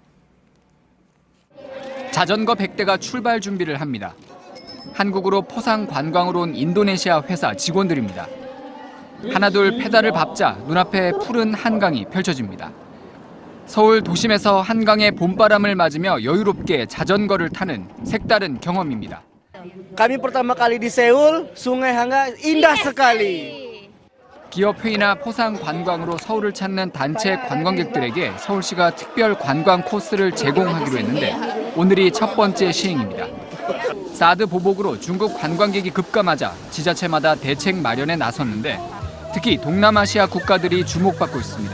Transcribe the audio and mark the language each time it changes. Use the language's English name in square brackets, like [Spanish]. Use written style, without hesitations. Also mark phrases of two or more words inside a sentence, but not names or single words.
[Korean] 자전거 100대가 출발 준비를 합니다. 한국으로 포상 관광으로 온 인도네시아 회사 직원들입니다. 하나둘 페달을 밟자 눈앞에 푸른 한강이 펼쳐집니다. 서울 도심에서 한강의 봄바람을 맞으며 여유롭게 자전거를 타는 색다른 경험입니다. [Indonesian] Kami pertama kali di Seoul, Sungai Hanga indah sekali. [Korean] 기업 회의나 포상 관광으로 서울을 찾는 단체 관광객들에게 서울시가 특별 관광 코스를 제공하기로 했는데 오늘이 첫 번째 시행입니다. 사드 보복으로 중국 관광객이 급감하자 지자체마다 대책 마련에 나섰는데 특히 동남아시아 국가들이 주목받고 있습니다.